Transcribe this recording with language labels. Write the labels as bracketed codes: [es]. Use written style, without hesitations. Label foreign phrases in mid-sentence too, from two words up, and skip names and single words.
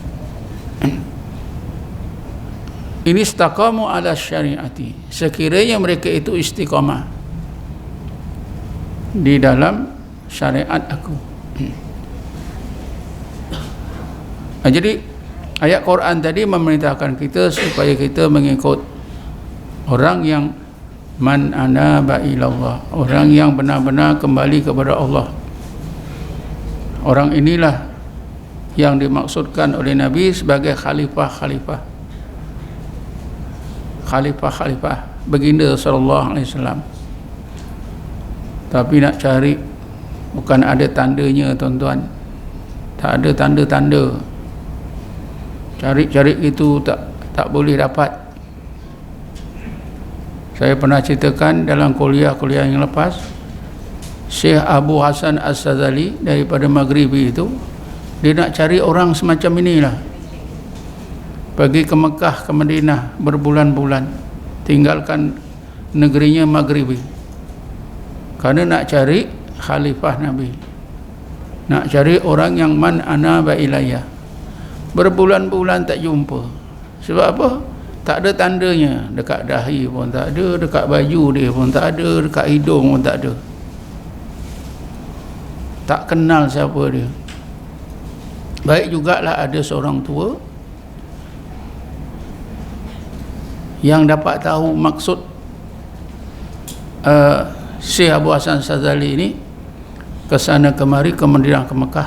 [ms] Ini [ar] استقاموا على شريعتي, [ms] sekiranya mereka itu istiqamah di dalam syariat aku. Jadi ayat Quran tadi memerintahkan kita supaya kita mengikut orang yang [ar] من أناب إلى الله, [ms] orang yang benar-benar kembali kepada Allah. Orang inilah yang dimaksudkan oleh Nabi sebagai khalifah-khalifah baginda [ar] صلى الله عليه وسلم. [ms] Tapi nak cari, bukan ada tandanya tuan-tuan, tak ada tanda-tanda. Cari-cari itu tak boleh dapat. Saya pernah ceritakan dalam kuliah-kuliah yang lepas, Syekh Abu Hasan As-Sazali daripada Maghribi itu, dia nak cari orang semacam inilah, pergi ke Mekah, ke Madinah berbulan-bulan, tinggalkan negerinya Maghribi, kerana nak cari khalifah Nabi, nak cari orang yang [ar] من أناب إلي. [ms] Berbulan-bulan tak jumpa. Sebab apa? Tak ada tandanya. Dekat dahi pun tak ada, dekat baju dia pun tak ada, dekat hidung pun tak ada. Tak kenal siapa dia. Baik jugalah ada seorang tua yang dapat tahu maksud Syekh Abu Hasan Sazali ini ke sana kemari, ke Madinah, ke Mekah.